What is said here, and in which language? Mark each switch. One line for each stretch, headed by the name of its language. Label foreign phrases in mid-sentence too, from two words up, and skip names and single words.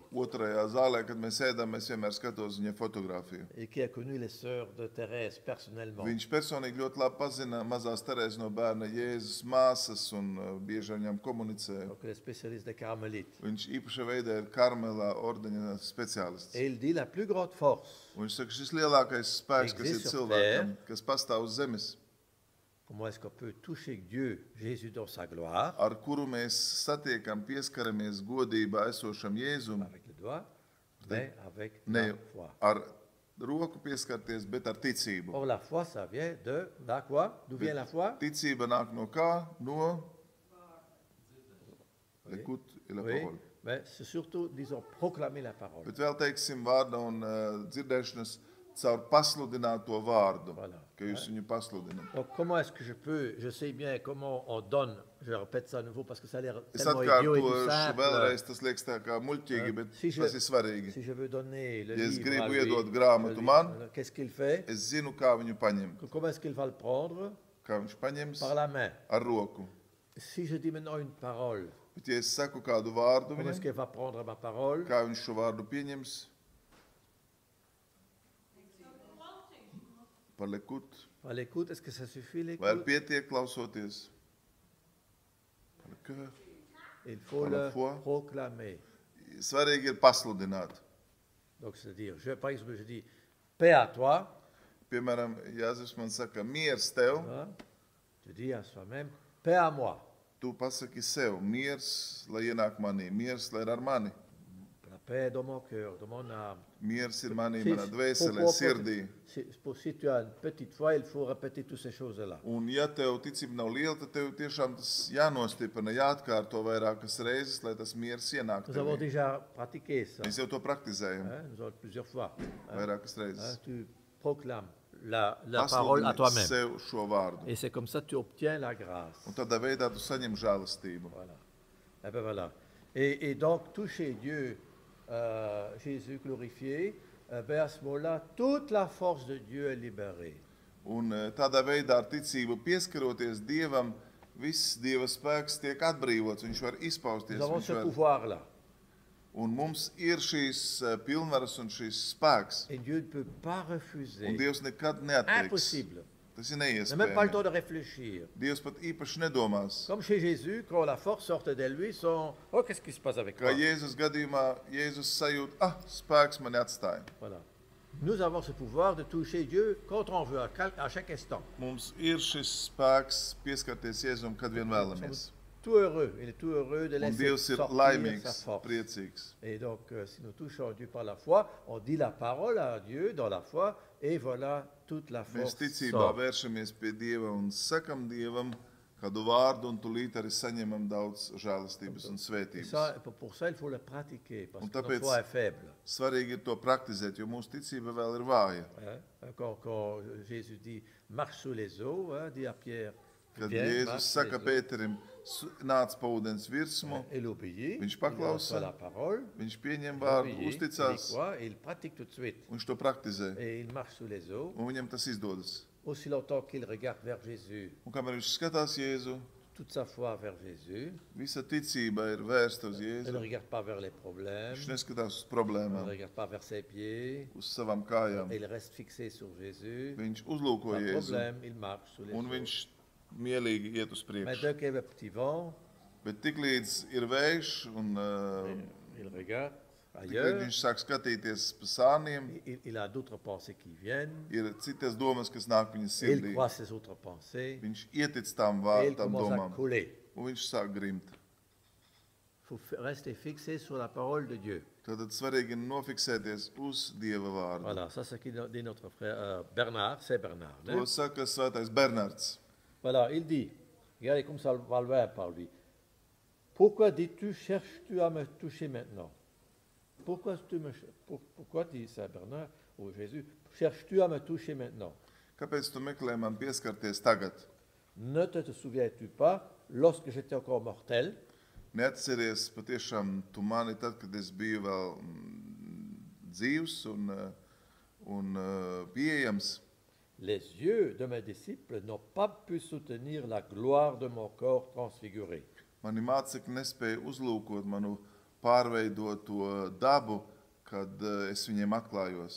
Latvian: Otrajā zālē, kad mēs ēdam, mēs vienmēr skatos viņa fotogrāfiju.
French: Et qui a connu les sœurs de Thérèse personnellement.
Latvian: Viņš personīgi ļoti labi pazina mazās Terēzes no bērna Jēzus māsas un bieži ar viņām komunicēja.
French: Donc les spécialistes des carmélites.
Latvian: Viņš īpaša veidā ir Karmelā ordeņa speciālists.
French: Et il dit la plus grande force.
Latvian: Un viņš saka, šis lielākais spēks, kas ir
French: Existe sur
Latvian: cilvēkam, kas pastāv uz zemes,
French: Comment est-ce qu'on peut toucher Dieu, Jésus dans sa gloire,
Latvian: ar kuru mēs satiekam, pieskaramies godībā esošam Jēzum,
French: avec le doigt, mais avec ne la foi.
Latvian: ar roku pieskarties, bet ar ticību.
French: Or la foi, ça vient de la quoi? D'où vient la foi?
Latvian: Ticība nāk no kā? No
French: Oui. l'écoute et la Oui, parole. mais c'est surtout, disons, proclamer la parole.
Latvian: Bet vēl teiksim vārda un dzirdēšanas caur pasludināto vārdu,
French: Voilà.
Latvian: ka jūs viņu pasludināt.
French: Donc comment est-ce que je sais bien comment on donne, je répète ça à nouveau parce que ça a l'air
Latvian: Es
French: tellement idiot et tout
Latvian: atkārtošu
French: simple.
Latvian: vēlreiz, tas liekas tā kā muļķīgi, bet
French: Si je-
Latvian: tas ir svarīgi.
French: Si je veux donner le
Latvian: Ja es
French: livre
Latvian: gribu
French: à lui,
Latvian: iedot grāmatu
French: je lui-
Latvian: man,
French: qu'est-ce qu'il fait?
Latvian: Es zinu, kā viņu paņemt,
French: Comment est-ce qu'il va le prendre?
Latvian: kā viņš paņems
French: Par la main.
Latvian: ar roku.
French: Si je dis maintenant une parole,
Latvian: Bet, ja es saku kādu vārdu
French: comment est-ce
Latvian: viņam,
French: qu'il va prendre ma parole?
Latvian: kā viņš šo vārdu pieņems,
French: par l'écoute, À l'écoute, est-ce que ça suffit
Latvian: vai ar
French: l'écoute?
Latvian: pietiek klausoties,
French: par le cœur. Il faut par la le foi? proclamer.
Latvian: Svarīgi ir pasludināt.
French: Donc c'est-à-dire, par exemple, je dis paix à toi,
Latvian: Piemēram, Jāzeps man saka, miers tev,
French: hein? Tu dis à soi-même paix à moi.
Latvian: tu pasaki sev, miers, lai ienāk manī, miers, lai ir ar mani.
French: La paix est dans mon cœur, dans mon âme.
Latvian: Miers ir manī,
French: Si-
Latvian: manā dvēselē,
French: pour-
Latvian: sirdī.
French: si tu as une petite foi, il faut répéter toutes ces choses-là.
Latvian: Un, ja tev ticība nav liela, tad tev tiešām tas jānostiprina, jāatkārto vairākas reizes, lai tas miers ienāktu.
French: Nous avons
Latvian: tevī.
French: déjà pratiqué ça,
Latvian: Mēs jau to praktizējam
French: hein, nous avons plusieurs fois.
Latvian: vairākas
French: Hein,
Latvian: reizes.
French: tu proclames la parole à
Latvian: Pasludini
French: toi-même.
Latvian: sev šo vārdu.
French: Et c'est comme ça que tu obtiens la grâce.
Latvian: Un tādā veidā tu saņem žēlastību.
French: Voilà. Eh ben voilà. Et donc, toucher Dieu, Jésus glorifié, ben à ce moment-là, toute la force de Dieu est libérée.
Latvian: Un tādā veidā ar ticību pieskaroties Dievam, viss Dieva spēks tiek atbrīvots, viņš var izpausties.
French: Nous avons
Latvian: Viņš
French: ce
Latvian: var,
French: pouvoir-là.
Latvian: un mums ir šīs pilnvaras un šīs spēks.
French: Et Dieu ne peut pas
Latvian: Un
French: refuser.
Latvian: Dievs nekad neatteiks.
French: Impossible.
Latvian: Tas ir
French: Il n'a même pas le temps
Latvian: neiespējami.
French: de réfléchir.
Latvian: Dievs pat īpaši nedomās.
French: Comme chez Jésus, quand la force sortait de lui, oh, qu'est-ce qui se passe avec
Latvian: Kā
French: moi?
Latvian: Jēzus gadījumā, Jēzus sajūt, spēks mani atstāja.
French: Voilà. Nous avons ce pouvoir de toucher Dieu quand on veut, à chaque instant.
Latvian: Mums ir šis spēks pieskarties Jēzum, kad vien vēlamies.
French: Tout heureux, il est tout heureux de
Latvian: Un
French: laisser
Latvian: Dievs ir
French: sortir sa
Latvian: laimīgs,
French: force.
Latvian: priecīgs.
French: Et donc, si nous touchons Dieu par la foi, on dit la parole à Dieu dans la foi, et voilà, toute la
Latvian: Mēs
French: force
Latvian: ticībā
French: sort.
Latvian: vēršamies pie Dieva un sakam Dievam kādu vārdu, un tūlīt arī saņemam daudz žēlastības un
French: Et
Latvian: svētības.
French: ça, pour ça, il faut le pratiquer, parce
Latvian: Un
French: que notre
Latvian: tāpēc-
French: foi est faible.
Latvian: Svarīgi ir to praktizēt, jo mūsu ticība vēl ir vāja.
French: Hein. Quand Jésus dit « marche sous les eaux hein, », dit à Pierre,
Latvian: Kad
French: Viens,
Latvian: Jēzus
French: marche
Latvian: saka
French: sous les eaux.
Latvian: Pēterim, nāc pa ūdens virsmu,
French: Il obéit,
Latvian: Viņš
French: il
Latvian: paklausa,
French: reçoit la parole,
Latvian: viņš pieņem
French: il
Latvian: vārdu,
French: obéit, il
Latvian: uzticās,
French: y croit, et il pratique tout de suite.
Latvian: viņš to praktizē,
French: Et il marche sous les eaux,
Latvian: un viņam tas izdodas.
French: aussi longtemps qu'il regarde vers Jésus,
Latvian: Un kamēr viņš skatās Jēzu,
French: toute sa foi vers Jésus,
Latvian: visa ticība ir vērsta uz
French: il ne
Latvian: Jēzu.
French: regarde pas vers les problèmes,
Latvian: Viņš neskatās uz
French: il ne
Latvian: problēmām,
French: regarde pas vers ses pieds,
Latvian: uz savām kājām.
French: il reste fixé sur Jésus.
Latvian: Viņš uzlūko
French: Pas de
Latvian: Jēzu,
French: problème, il marche sous les
Latvian: un
French: eaux.
Latvian: viņš mielīgi iet uz
French: Mais
Latvian: priekšu.
French: dès qu'il y a le petit vent,
Latvian: Bet tiklīdz ir vējš un
French: il regarde
Latvian: tiklīdz
French: ailleurs,
Latvian: viņš sāk skatīties pa sāniem,
French: il a d'autres pensées qui viennent,
Latvian: ir citas domas, kas nāk viņa
French: et il
Latvian: sirdī.
French: croit ces autres pensées,
Latvian: Viņš ietic tām,
French: et il
Latvian: tām
French: commence à
Latvian: domām,
French: coller.
Latvian: un viņš sāk grimt.
French: Il faut rester fixé sur la parole de Dieu.
Latvian: Tad svarīgi ir nofiksēties uz Dieva vārdu.
French: Voilà, ça c'est ce qu'il dit notre frère Bernard, c'est Bernard. hein.
Latvian: To saka svētais Bernards.
French: Voilà, il dit, regardez comme ça va le voir par lui. Pourquoi dis-tu, cherches-tu à me toucher maintenant? Pourquoi dit ça Bernard ou Jésus? Cherches-tu à me toucher maintenant?
Latvian: Kāpēc tu meklē man pieskarties tagad?
French: Ne te souviens-tu pas, lorsque j'étais encore mortel,
Latvian: Neatceries patiešām tu mani tad, kad es biju vēl dzīvs un pieejams.
French: les yeux de mes disciples n'ont pas pu soutenir la gloire de mon corps transfiguré.
Latvian: Mani mācekļi nespēja uzlūkot manu pārveidoto dabu, kad es viņiem atklājos.